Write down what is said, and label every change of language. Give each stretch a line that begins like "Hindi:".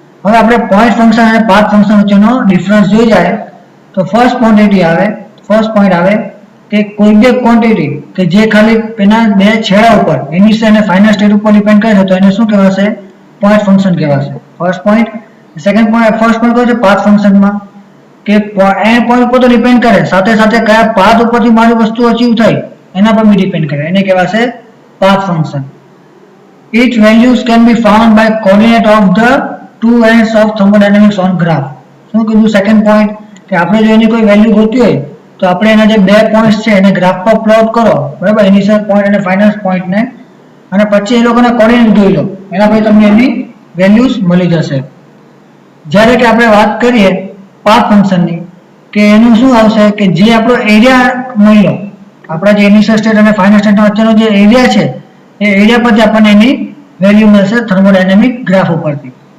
Gujarati: હવે આપણે point function અને પાથ ફંક્શન વચ્ચેનો ડિફરન્સ જોઈ જાય તો ફર્સ્ટ પોઈન્ટ આવે કે કોઈ બે ક્વોન્ટિટી કે જે ખાલી એના બે છેડા ઉપર ઇનિશિયલ અને ફાઇનલ સ્ટેટ ઉપર ડિપેન્ડ કરે છે તો એને શું કહેવાશે? પોઈન્ટ ફંક્શન કહેવાશે. ફર્સ્ટ પોઈન્ટ કયો છે પાથ ફંક્શનમાં કે એન્ડ પોઈન્ટ ઉપર તો ડિપેન્ડ કરે સાથે સાથે કયા પાથ ઉપરથી મારી વસ્તુ અચીવ થઈ એના પર બી ડિપેન્ડ કરે, એને કહેવાશે path function.
English: Its values can be found by coordinate of the two ends of thermodynamics on graph.
Gujarati: શું કીધું? સેકન્ડ પોઈન્ટ કે આપણે જો એની કોઈ વેલ્યુ ગોતી હોય તો આપણે એના જે બે પોઈન્ટ્સ છે એને ગ્રાફ પર પ્લોટ કરો, બરાબર, ઇનિશિયલ પોઈન્ટ અને ફાઇનલ પોઈન્ટને, અને પછી એ લોકોને કોર્ડિનેટ જોઈ લો, એના પછી તમને એની વેલ્યુઝ મળી જશે. જ્યારે કે આપણે વાત કરીએ પાથ ફંક્શનની, કે એનું શું આવશે કે જે આપણો એરિયા મળ્યો, આપણા જે ઇનિશિયલ સ્ટેટ અને ફાઇનલ સ્ટેટ વચ્ચેનો જે એરિયા છે એ એરિયા પરથી આપણને એની વેલ્યુ મળશે થર્મોડાયનેમિક ગ્રાફ ઉપરથી.